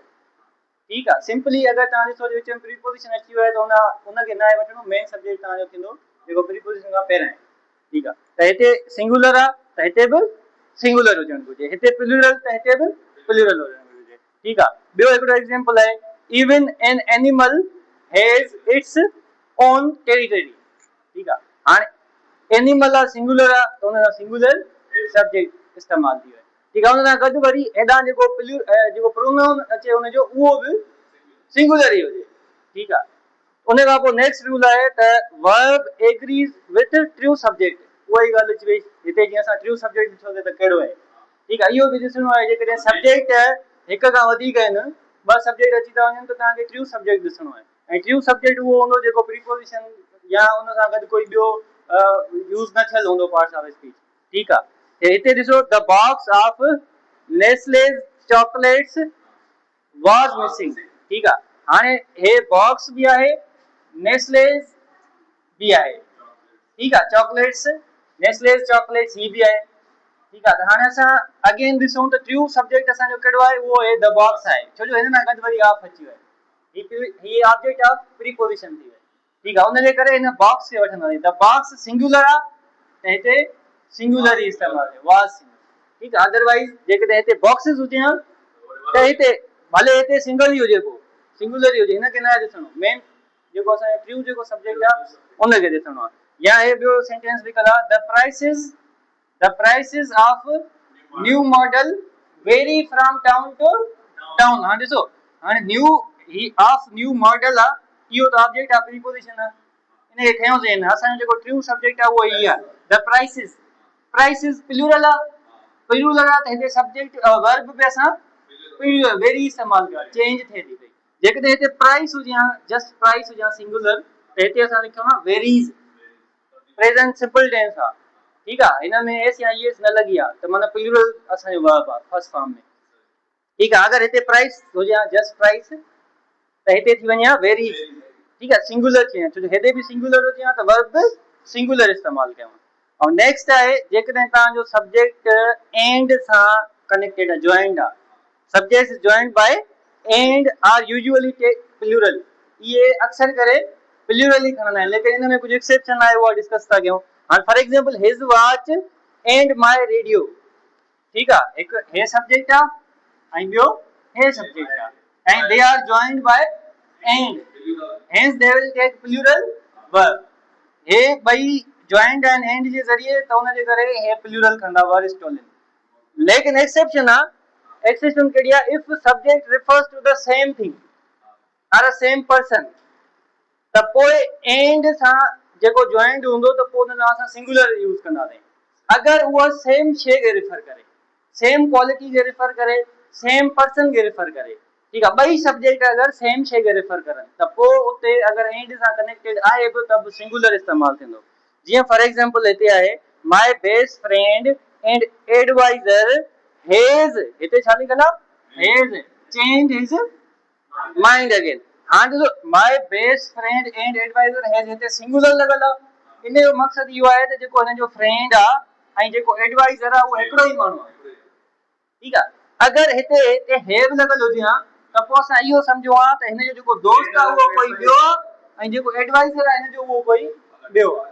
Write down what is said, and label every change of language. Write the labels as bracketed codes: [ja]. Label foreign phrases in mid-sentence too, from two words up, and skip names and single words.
[sd] ठीकु आहे, सिंपली अगरि तव्हां ॾिसो विच में प्रीपोजिशन अची वियो आहे त उनखे न आहे वठिणो, [en] main subject [sd] तव्हांजो थींदो जेको प्रीपोजिशन खां पहिरियां आहे। ठीकु आहे, त हिते सिंगुलर आहे त हिते बि सिंगुलर हुजणु घुरिजे, हिते प्लूरल त हिते बि प्लूरल हुजणु घुरिजे। ठीकु आहे, ॿियो हिकिड़ो एग्जांपल आहे, [en] even an animal has its own territory. [sd] ठीकु आहे, हाणे एनिमल आहे सिंगुलर आहे त हुन सां सिंगुलर सब्जेक्ट इस्तेमालु थी वियो आहे। ठीकु आहे, हुन सां गॾु वरी हेॾां जेको प्रोनाउन अचे हुनजो उहो बि सिंगुलर ई हुजे। ठीकु आहे, उन खां पोइ [en] next rule [sd] आहे त [en] verb agrees with true subject. [sd] उहा ई ॻाल्हि अची वई, हिते जीअं असां [en] true subject [sd] ॾिठोसीं त कहिड़ो आहे। ठीकु आहे, इहो बि ॾिसणो आहे, जेकॾहिं सब्जेक्ट हिक खां वधीक आहिनि, ॿ सब्जेक्ट अची था वञनि त तव्हांखे [en] true subject [sd] ॾिसणो आहे। ऐं [en] true subject [sd] उहो हूंदो जेको प्रीपोजिशन या उन सां गॾु कोई ॿियो यूज़ न थियल हूंदो [en] parts of speech. [sd] ठीकु आहे, हिते ॾिसो, [en] the box of Nestle's chocolates was missing. [sd] ठीकु आहे, हाणे हे बॉक्स बि आहे, नेस्लेज बि आहे। ठीकु आहे, चॉकलेट्स नेस्लेज चॉकलेट्स ही बि आहे। ठीकु आहे, त हाणे असां अगेन ॾिसूं त [en] true subject [sd] असांजो कहिड़ो आहे, उहो आहे [en] the box [sd] आहे, छो जो हिन सां गॾु वरी ऑफ अची वियो आहे, ही [en] object of preposition [sd] थी वियो। ठीकु आहे, उनजे करे हिन बॉक्स खे वठंदासीं, [en] the box [sd] सिंगुलर आहे त हिते सिंगुलर ई इस्तेमालु आहे, वाज। ठीकु आहे, अदरवाइज जेकॾहिं हिते बॉक्सिस हुजे हा त हिते भले हिते सिंगल ई हुजे, पोइ सिंगुलर ई हुजे, हिनखे न ॾिसणो, मेन जेको असांजो ट्रू जेको सब्जेक्ट आहे उनखे ॾिसणो आहे। या हे ॿियो सेंटेंस लिखल आहे, [en] the prices of new model vary from town to town. [sd] हाणे ॾिसो, हाणे न्यू ही [en] of new model [sd] आहे, इहो त [en] object of preposition [sd] आहे, इनखे खयोंसीं हिन। असांजो जेको [en] true subject [sd] आहे उहो ई आहे, [en] the prices. [sd] प्राइसिस प्लूरल आहे, प्लूरल आहे त हिते [en] subject verb [sd] बि असां [en] plural vary [sd] इस्तेमालु कयो, चेंज थिए थी पई। जेकॾहिं हिते प्राइस हुजे हा, [en] just price [sd] हुजे हा सिंगुलर, त हिते असां लिखूं हा वेरीज, [en] present simple tense [sd] आहे। ठीकु आहे, हिन में एस या ईएस न लॻी आहे त माना प्लूरल असांजो वर्ब आहे [en] first form [sd] में। ठीकु आहे, अगरि हिते प्राइस हुजे हा [en] just price [sd] त हिते थी वञे हा वेरीज। ठीकु आहे, सिंगुलर थी वञे, छो जो हेॾे बि सिंगुलर हुजे हा त वर्ब बि सिंगुलर इस्तेमालु कयूं। ऐं नेक्स्ट आहे, जेकॾहिं तव्हांजो सब्जेक्ट एंड सां कनेक्टेड आहे, जॉइंट आहे, [en] subject joint by and are usually plural, [sd] ये अक्सर करे प्लूरल ही खणंदा आहिनि, लेकिन इन में कुझु एक्सेप्शन आहे, उहा डिस्कस था कयूं। [en] हाणे for example his watch and my radio. [sd] ठीकु आहे, हिकु हे सब्जेक्ट आहे ऐं ॿियो हे सब्जेक्ट आहे, [en] and they are joined by and, hence they will take plural verb. [sd] हे ॿई जॉइंट आहिनि एंड जे ज़रिए, त उन जे करे हे प्लूरल खणंदा, [en] were is stolen. [sd] लेकिन एक्सेप्शन आहे, एक्सेप्शन कहिड़ी आहे, [en] if subject refers to the same thing और a same person, [sd] त पोइ एंड सां जेको जॉइंट हूंदो त पोइ उन असां सिंगुलर यूज़ कंदासीं। अगरि उहा सेम शइ खे रिफर करे, [en] same quality [sd] खे रिफर करे, [en] same person [sd] खे रिफर करे, [hi] ठीक है, [sd] ॿई सब्जेक्ट अगर सेम शइ खे रेफर करनि त पोइ उते अगर एंड सां कनेक्टेड आहे बि त बि सिंगुलर इस्तेमाल थींदो। [en] जीअं for example [sd] हिते आहे [en] my best friend and adviser has, [sd] हिते छा लिखल आहे [en] has change his mind again. [sd] हाणे ॾिसो [en] my best friend and adviser has [sd] हिते सिंगुलर लॻल आहे। इन जो मक़सद इहो आहे त जेको हिन जो फ्रेंड आहे ऐं जेको एडवाइजर आहे उहो हिकिड़ो ई माण्हू आहे। [hi] ठीक है, [sd] अगर हिते ते हेव लगल हुजे हा त पोइ असां इहो सम्झो हा त हिन जो जेको दोस्त आहे उहो कोई ॿियो ऐं जेको एडवाइजर आहे हिन जो उहो कोई ॿियो आहे।